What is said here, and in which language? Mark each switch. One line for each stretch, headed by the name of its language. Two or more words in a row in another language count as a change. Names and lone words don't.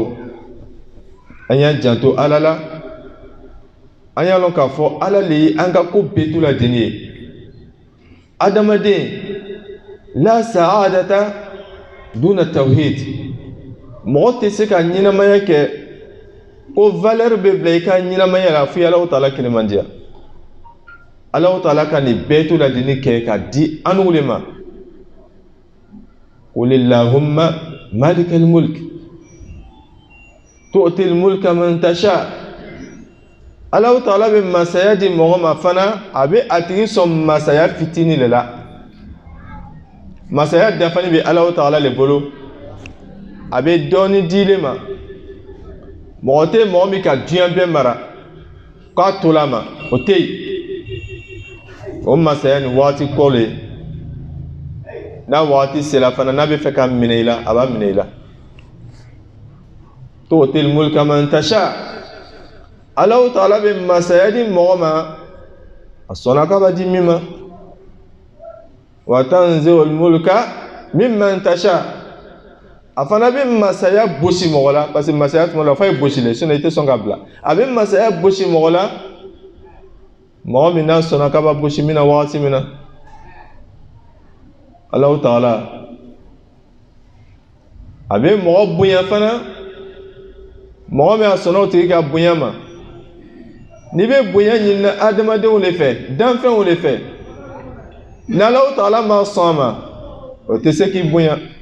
Bambara: O la silamɛw an y'a janto ala la an y'a lɔn k'a fɔ ala le ye an ka ko bɛɛ t'u la deni ye adamaden la
Arabic: سعادة دون توحيد
Bambara: mɔgɔ tɛ se ka ɲɛnamaya kɛ ko valeur bɛ bila i ka ɲɛnamaya la fo Alahu Taala kelemandiya Alahu Taala ka nin bɛɛ t'u la deni kɛ ka di an de ma
Arabic: قل اللهم مالك الملك تؤتي الملك من تشاء
Bambara: Alahu Taala bɛ masaya di mɔgɔ ma fana a bɛ a tigi sɔn masaya fitini de la masaya dafani bɛ Alahu Taala le bolo a bɛ dɔɔni dile ma mɔgɔ tɛ mɔgɔ min ka diɲɛ bɛɛ mara k'a to la ma o tɛ yen o masaya ni waati kɔ le n'a waati sera fana n'a bɛ fɛ ka minɛ i la a b'a minɛ i la
Arabic: تؤتي الملك من تشاء
Bambara: Alahu Taala bɛ masaya di mɔgɔ ma a sɔnna k'a b'a di min ma
Arabic: وتنزع الملك ممن تشاء
Bambara: a fana bɛ masaya bosi mɔgɔ la
French: parce que
Bambara: masaya tuma la f'a ye bosi le sinon i tɛ sɔn ka bila a bɛ masaya bosi mɔgɔ la mɔgɔ min n'a sɔnna k'a b'a bosi min na wagati min na Alahu Taala a bɛ mɔgɔ bonya fana mɔgɔ min a sɔnna o tigi ka bonya ma n'i bɛ bonya ɲini adamadenw de fɛ danfɛnw de fɛ ni Alahu Taala ma sɔn a ma o tɛ se k'i bonya